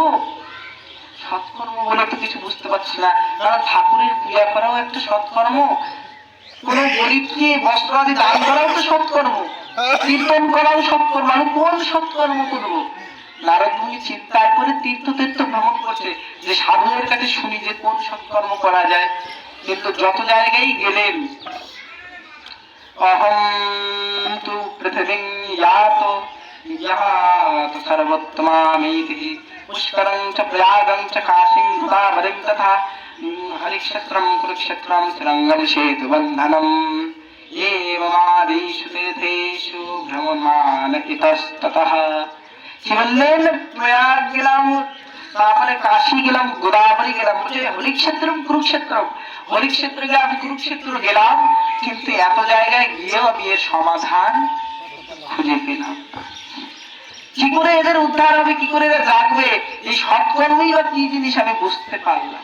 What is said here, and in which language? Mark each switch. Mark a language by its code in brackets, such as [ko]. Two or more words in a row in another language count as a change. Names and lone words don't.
[bn] সৎকর্ম বলে তো কিছু বুঝতে পারছি না, কারণ ঠাকুরের পূজা করাও একটা সৎকর্ম, কোন গরিবকে বস্ত্র আদি দান করাও তো সৎকর্ম, কীর্তন করাও সৎকর্ম, আমি কোন সৎকর্ম করবো? নারদ মুনি চিন্তায় করে তীর্থ তীর্থ ভ্রমণ করছে যে সাধুদের কাছে শুনি যে কোন সৎকর্ম করা যায়। [sa] কিন্তু যত জায়গায় গেলেন, অহং তু পৃথিবীং ইয়াতো ইয়াতো সর্বোত্তমামিতি পুষ্করং চ প্রয়াগং চ কাশীং গোদাবরীং তথা হরিক্ষেত্রং কুরুক্ষেত্রং তিরঙ্গম সেতুবন্ধনম এবমাদিষু তীর্থেষু ভ্রমমাণ ইতস্ততঃ। [bn] কি বললেন? প্রয়াগ গেলাম, তারপরে কাশী গেলাম, গোদাবরী গেলাম, বলছে [sa] হরিক্ষেত্রম কুরুক্ষেত্রম, [bn] হরিক্ষেত্র গেলাম, কুরুক্ষেত্র গেলাম, কিন্তু এত জায়গায় গিয়েও আমি এর সমাধান খুঁজে পেলাম না। কি করে এদের উদ্ধার হবে, কি করে এরা জাগবে, এই সৎকর্মই বা কি জিনিস আমি বুঝতে পারলাম।